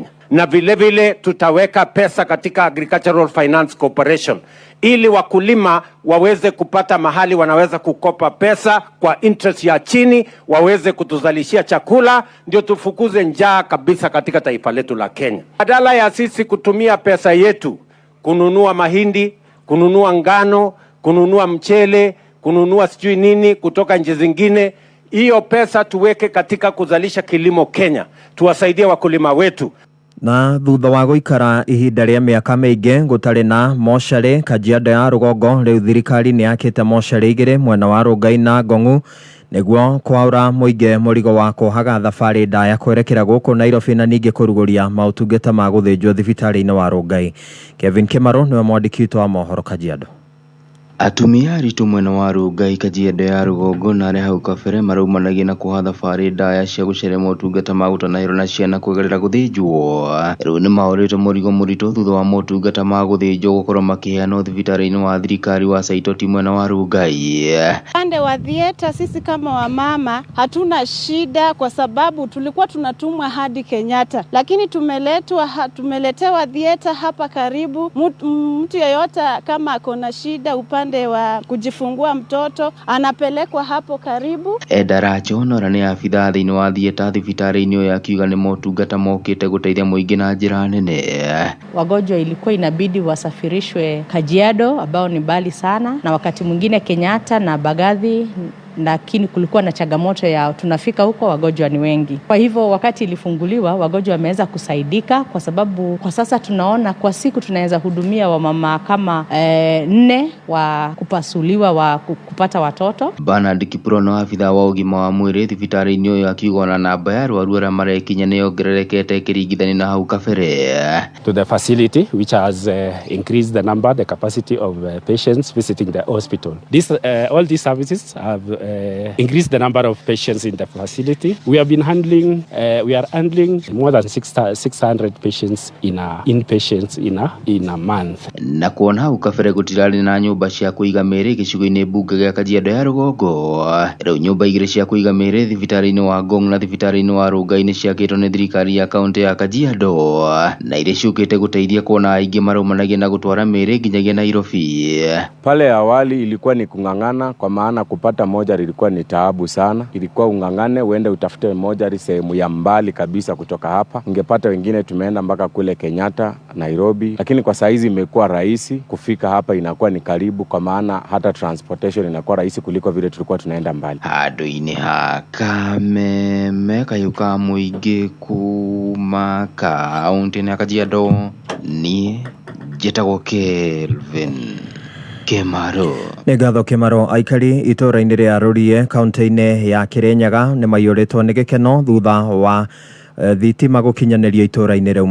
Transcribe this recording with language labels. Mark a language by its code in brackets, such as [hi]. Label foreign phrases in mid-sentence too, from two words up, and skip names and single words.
[sw] Na vile vile tutaweka pesa katika Agricultural Finance Corporation ili wakulima waweze kupata mahali wanaweza kukopa pesa kwa interest ya chini, waweze kutuzalishia chakula, ndio tufukuze njaa kabisa katika taifa letu la Kenya. Badala ya sisi kutumia pesa yetu kununua mahindi, kununua ngano, kununua mchele, kununua sijui nini kutoka nchi zingine, hiyo pesa tuweke katika kuzalisha kilimo Kenya, tuwasaidie wakulima wetu. [ki] Na thutha wa guikara ihinda ria miaka miingi gutari na mocarĩ Kajiado ya Rugongo, riu thirikari ni yakite mocarĩ igĩrĩ mwena wa Rongai na Ngong'u niguo kwaura muingi murigo wa kuhaga thabarĩ ndaya kwerekera guku Nairobi na ningĩ kuruguria mautungata ma gũthĩnjwo thibitarĩ-inĩ wa Rongai. Kevin Kimaro niwe mwandĩki witũ wa mohoro Kajiado. Atumia aritũ mwena wa Rongai Kajiado ya Rugongo na arĩa hau kabere maraumanagia na kuoha thabarĩ ndaya cia gũcerera motungata ma gũtanahĩrwo na ciana kwegerera gũthĩnjwo. Rĩu nĩ mahũrĩte mũrigo mũritũ thutha wa motungata ma gũthĩnjwo gũkorwo makĩheanwo thibitarĩ-inĩ wa thirikari wa Saitoti mwena wa Rongai. [sw] Pande wa theater sisi kama wamama hatuna shida kwa sababu tulikuwa tunatumwa hadi Kenyatta, lakini tumeletewa theater hapa karibu. Mtu yeyote kama akona shida upande wa kujifungua mtoto anapelekwa hapo karibu. [ki] Edaracho nora ni afitha thĩinĩ wa theater thibitarĩ-inĩ ũyũ akiuga nĩ motungata mokĩte gũteithia mũingĩ na njĩra nene. [sw] Wagonjwa ilikuwa inabidi wasafirishwe Kajiado ambao ni mbali sana, na wakati mwingine Kenyatta na Bagathi, lakini kulikuwa na changamoto ya tunafika huko wagonjwa ni wengi. Kwa hivyo wakati ilifunguliwa wagonjwa wameweza kusaidika, kwa sababu kwa sasa tunaona kwa siku tunaweza hudumia wamama kama 4 wa kupasuliwa wa kupata watoto. [ki] Bernard Kiprono afitha wa ũgima wa mwĩrĩ thibitarĩ-inĩ ũyũ akiuga na namba ya arwaru arĩa marekinya nĩ yongererekete ĩkĩringithania na hau kabere. [en] To the facility which has increased the capacity of patients visiting the hospital. All these services have increase the number of patients in the facility. We are handling more than 600 patients inpatients in a month. [ki] Na kuona hau kabere gutirari na nyumba cia kuiga mĩrĩ gĩcigo-inĩ mbunge gĩa Kajiado ya Rũgongo. Rĩu nyumba igĩrĩ cia kuiga mĩrĩ thibitarĩ-inĩ wa Ngong na thibitarĩ-inĩ wa Rongai nĩ ciakĩtwo nĩ thirikari ya kaunti ya Kajiado, na iria ciũkĩte gũteithia kuona aingĩ marũmanagia na gũtwara mĩrĩ nginyagia Nairobi. [sw] Pale awali ilikuwa ni kung'ang'ana, kwa maana kupata moja ilikuwa ni taabu sana. Ilikuwa ung'ang'ane uende utafute moja sehemu ya mbali kabisa kutoka hapa. Ungepata wengine tumeenda mpaka kule Kenyatta, Nairobi, lakini kwa saizi imekuwa rahisi kufika hapa, inakuwa ni karibu, kwa maana hata transportation inakuwa rahisi kuliko vile tulikuwa tunaenda mbali. [ki] Handũ-inĩ ha Kameme kayuka mũingĩ kuma kaunti-inĩ ya Kajiado, niĩ njĩtagwo Kelvin Kemaro. Nĩ ngatho Kemaro. Aikari itũra-inĩ rĩa Rũrie kaunti-inĩ ya Kirinyaga nĩ maiyũrĩtwo nĩ gĩkeno thutha wa thitima gũkinyanĩria itũra-inĩ rĩu.